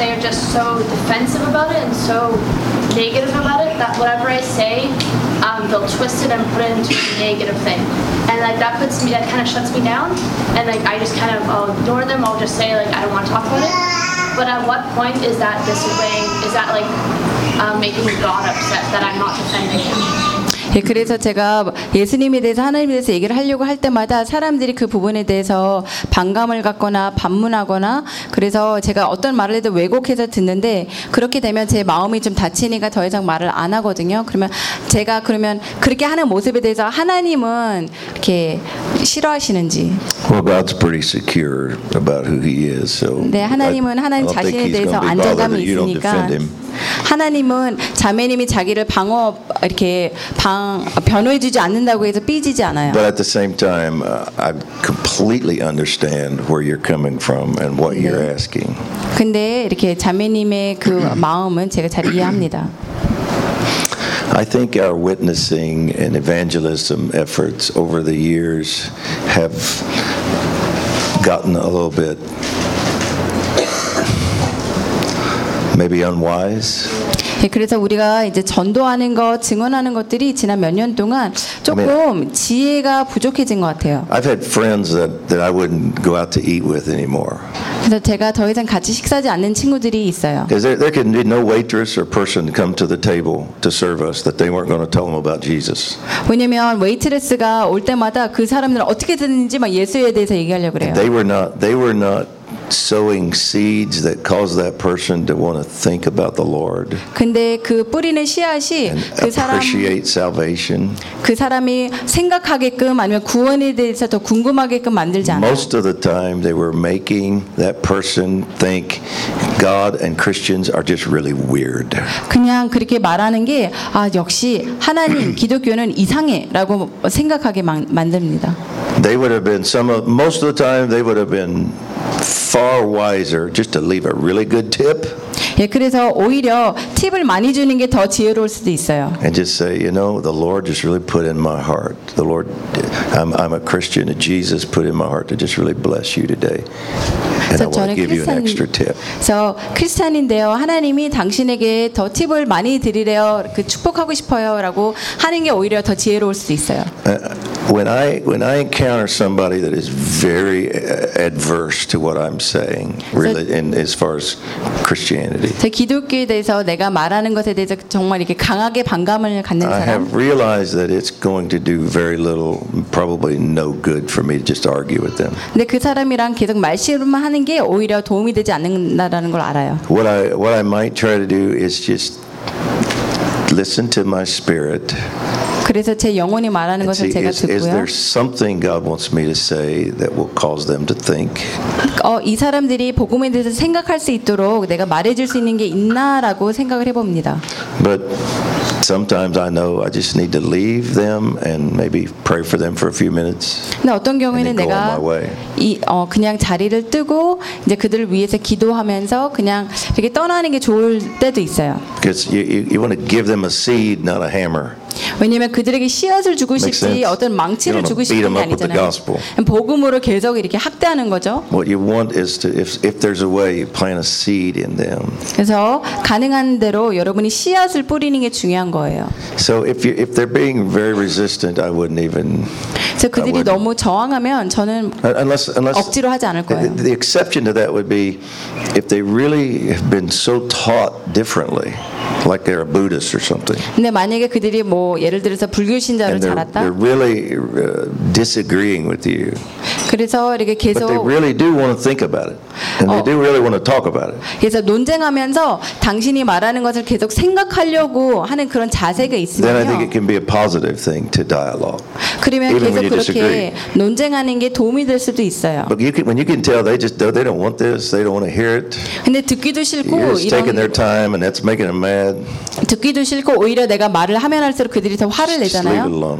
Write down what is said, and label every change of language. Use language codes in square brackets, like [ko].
[en] So defensive about it and so negative about it that whatever I say, they'll twist it and put it into a negative thing. And like that puts me, that kind of shuts me down. And like I just kind of I'll ignore them, I'll just say like I don't want to talk about it. But at what point is that disobeying, is that like making God upset that I'm not defending him? [ko] 예, 그래서 제가 예수님에 대해서 하나님에 대해서 얘기를 하려고 할 때마다 사람들이 그 부분에 대해서 반감을 갖거나 반문하거나 그래서 제가 어떤 말을 해도 왜곡해서 듣는데 그렇게 되면 제 마음이 좀 다치니까 더 이상 말을 안 하거든요. 그러면 제가 그러면 그렇게 하는 모습에 대해서 하나님은 이렇게 싫어하시는지. [en] Well, God's pretty secure about who He is. So. [ko] 네, 하나님은 하나님 자신에 대해서 안정감이 있으니까. 하나님은 자매님이 자기를 방어 이렇게 변호해 주지 않는다고 해서 삐지지 않아요. [en] But at the same time, I completely understand where you're coming from and what you're asking. [ko] 근데 이렇게 자매님의 그 마음은 제가 잘 이해합니다. [en] I think our witnessing and evangelism efforts over the years have gotten a little bit maybe unwise. [ko] 예, 그래서 우리가 이제 전도하는 것, 증언하는 것들이 지난 몇 년 동안 조금 지혜가 부족해진 것 같아요. [en] I've had friends that I wouldn't go out to eat with anymore. [ko] 그래서 제가 더 이상 같이 식사하지 않는 친구들이 있어요. [en] Because there could be no waitress or person come to the table to serve us that they weren't going to tell them about Jesus. [ko] 왜냐면 웨이트레스가 올 때마다 그 사람들은 어떻게 됐는지 막 예수에 대해서 얘기하려고 그래요. [en] They were not sowing seeds that cause that person to want to think about the Lord. [ko] 근데 그 뿌리는 씨앗이 그 사람 [en] appreciate salvation. [ko] 그 사람이 생각하게끔 아니면 구원에 대해서 더 궁금하게끔 만들지 않아요. [en] Most of the time they were making that person think God and Christians are just really weird. [ko] 그냥 그렇게 말하는 게 아 역시 하나님 기독교는 이상해라고 생각하게 만듭니다. [en] They would have been most of the time they would have been far wiser just to leave a really good tip. [ko] 예, 그래서 오히려 팁을 많이 주는 게 더 지혜로울 수도 있어요. [en] And just say, you know, the Lord just really put in my heart. The Lord, I'm a Christian, and Jesus put in my heart to just really bless you today. And I want to give you an extra tip. [ko] So, 크리스찬인데요, 하나님이 당신에게 더 팁을 많이 드리래요. 그 축복하고 싶어요라고 하는 게 오히려 더 지혜로울 수도 있어요. [en] When I encounter somebody that is very adverse to what I'm saying, really, as far as Christianity, [ko] 제 기독교에 대해서 내가 말하는 것에 대해서 정말 이렇게 강하게 반감을 갖는 사람, [en] I have realized that it's going to do very little, probably no good for me to just argue with them. [ko] 근데 그 사람이랑 계속 말씨름만 하는 게 오히려 도움이 되지 않는다라는 걸 알아요. [en] What I might try to do is just listen to my spirit. [ko] 그래서 제 영혼이 말하는 것을 제가 듣고요. [en] Is there something God wants me to say that will cause them to think? [ko] 이 사람들이 복음에 대해서 생각할 수 있도록 내가 말해줄 수 있는 게 있나라고 생각을 해봅니다. [en] But sometimes I know I just need to leave them and maybe pray for them for a few minutes. [ko] 근데 어떤 경우에는 내가 그냥 자리를 뜨고 이제 그들을 위해서 기도하면서 그냥 이렇게 떠나는 게 좋을 때도 있어요. [en] Because you want to give them a seed, not a hammer. [ko] 왜냐면 그들에게 씨앗을 주고 싶지 어떤 망치를 주고 싶은 게 아니잖아요. 복음으로 계속 이렇게 학대하는 거죠. [en] What you want is to if there's a way you plant a seed in them. [ko] 그래서 가능한 대로 여러분이 씨앗을 뿌리는 게 중요한 거예요. [en] So if they're being very resistant, I wouldn't even. [ko] 그래서 그들이 너무 저항하면 저는 억지로 하지 않을 거예요. [en] The exception to that would be if they really have been so taught differently. Like they're a Buddhist or something. [ko] 근데 만약에 그들이 뭐 예를 들어서 불교 신자로 자랐다. [en] They're really disagreeing with you. [ko] 그래서 이렇게 계속. [en] But they really do want to think about it, and they do really want to talk about it. [ko] 그래서 논쟁하면서 당신이 말하는 것을 계속 생각하려고 하는 그런 자세가 있으면. [en] Then I think it can be a positive thing to dialogue. [ko] 그러면 계속 그렇게 논쟁하는 게 도움이 될 수도 있어요. [en] But when you can tell they don't want this, they don't want to hear it. [ko] 근데 듣기도 싫고 이런. [en] You're just taking their time, and that's making them mad. [ko] 듣기도 싫고 오히려 내가 말을 하면 할수록 그들이 더 화를 내잖아요.